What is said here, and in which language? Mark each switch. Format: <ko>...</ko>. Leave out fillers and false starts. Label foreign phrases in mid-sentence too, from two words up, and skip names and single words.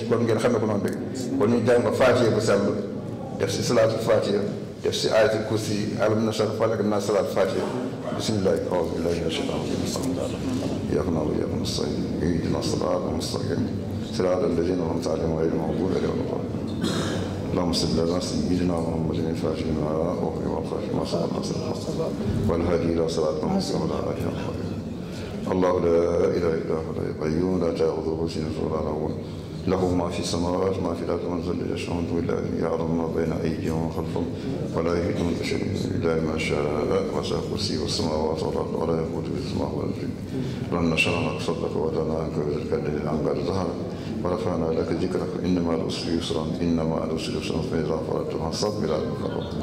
<wo>kon ngeen xamee ko noonu rek kon ñu jàng Faatiha bu sell def si</wo> <ar>صلاة الفاتحة</ar> <wo>def si</wo> <ar>آية الكرسي ألم نشرح فلق</ar> <wo>naa</wo> <ar>صلاة الفاتحة بسم الله أعوذ بالله من الشيطان الرجيم إياك نعبد وإياك نستعين اهدنا الصراط المستقيم صراط الذين أنعمت عليهم غير المغضوب عليهم ولا الضالين اللهم صل على سيدنا محمد الفاتح لما أغلق والخاتم لما سبق والهادي إلى صراط المستقيم وعلى آله وصحبه الله لا إله إلا هو القيوم لا تأخذه سنة ولا نوم له ما في السماوات ما في الأرض من ذا الذي يشفع إلا به يعلم ما بين أيديهم وخلفهم ولا يحيطون بشيء إلا ما شاء وسع كرسيه السماوات والأرض ولا يئوده حفظهما ولا الجن لن نشرح لك صدرك ووضعنا عنك وزرك الذي عنقك ظهرك ورفعنا لك ذكرك إنما العسر يسرا إنما العسر يسرا فإذا فرجت فانصب إلى المفرق</ar>